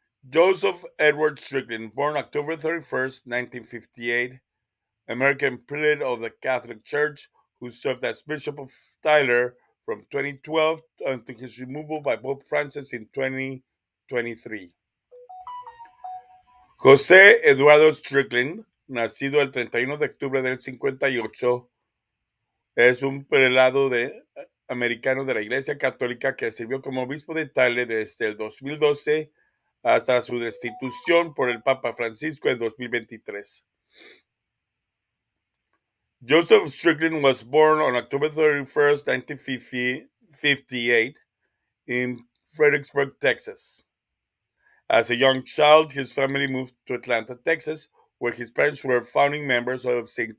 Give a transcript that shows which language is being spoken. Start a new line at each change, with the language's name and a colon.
English: Joseph Edward Strickland, born October 31st, 1958, American prelate of the Catholic Church, who served as Bishop of Tyler from 2012 until his removal by Pope Francis in 2023.
Spanish: José Eduardo Strickland, nacido el 31 de octubre del 58, es un prelado americano de la Iglesia Católica que sirvió como obispo de Tyler desde el 2012 hasta su destitución por el Papa Francisco en 2023.
English: Joseph Strickland was born on October 31st, 1958 in Fredericksburg, Texas. As a young child, his family moved to Atlanta, Texas, where his parents were founding members of St.